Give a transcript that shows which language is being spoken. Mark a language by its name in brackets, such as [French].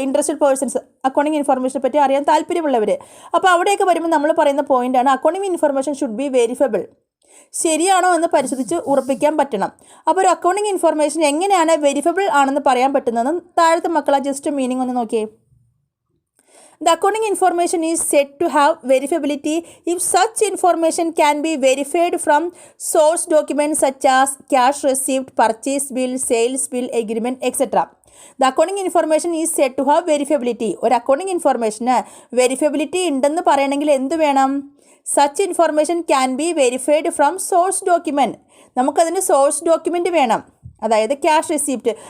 [Malayalam] Interested persons, accounting ഇൻഫർമേഷനെ പറ്റി അറിയാൻ താല്പര്യമുള്ളവർ. അപ്പോൾ അവിടെയൊക്കെ വരുമ്പോൾ നമ്മൾ പറയുന്ന പോയിൻ്റാണ് [English] Accounting information should be verifiable. [Malayalam] ശരിയാണോ എന്ന് പരിശോധിച്ച് ഉറപ്പിക്കാൻ പറ്റണം. അപ്പോൾ ഒരു അക്കൗണ്ടിങ് ഇൻഫർമേഷൻ എങ്ങനെയാണ് വെരിഫിബിൾ ആണെന്ന് പറയാൻ പറ്റുന്നതെന്ന് താഴത്തെ മക്കളെ ജസ്റ്റ് മീനിങ് ഒന്ന് നോക്കിയേ. [English] The accounting information is said to have verifiability if such information can be verified from source documents such as cash receipt, purchase bill, sales bill, agreement, etc. The accounting information is said to have verifiability. [Malayalam] ഒരു accounting ഇൻഫർമേഷന് വെരിഫിബിലിറ്റി ഉണ്ടെന്ന് പറയണമെങ്കിൽ എന്ത് വേണം? [English] Such information can be verified from source document. [Malayalam] നമുക്കതിന് source document വേണം, അതായത് cash receipt.